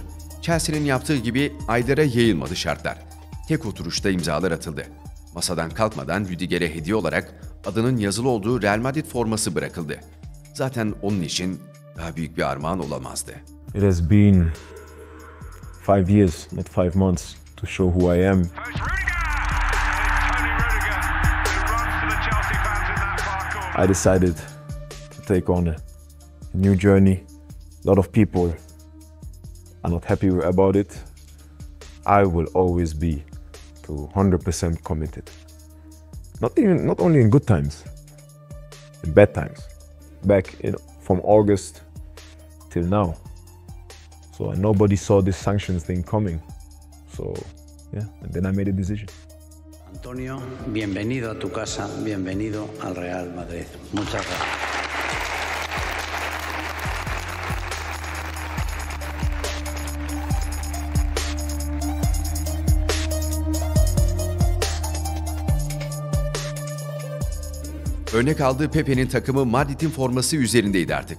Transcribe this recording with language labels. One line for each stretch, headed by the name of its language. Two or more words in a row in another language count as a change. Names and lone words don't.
Turkish: Chelsea'nin yaptığı gibi aylara yayılmadı şartlar. Tek oturuşta imzalar atıldı. Masadan kalkmadan Rüdiger'e hediye olarak adının yazılı olduğu Real Madrid forması bırakıldı. Zaten onun için daha büyük bir armağan olamazdı.
English: It has been 5 years, not 5 months, to show who I am. I decided to take on a new journey. A lot of people are not happy about it. I will always be 100% committed. Not only in good times, in bad times. From August till now. So nobody saw this sanctions thing coming. So yeah, and then I made a decision.
Spanish: Antonio, bienvenido a tu casa, bienvenido al Real Madrid. Muchas gracias.
Turkish: Örnek aldığı Pepe'nin takımı Madrid'in forması üzerindeydi artık.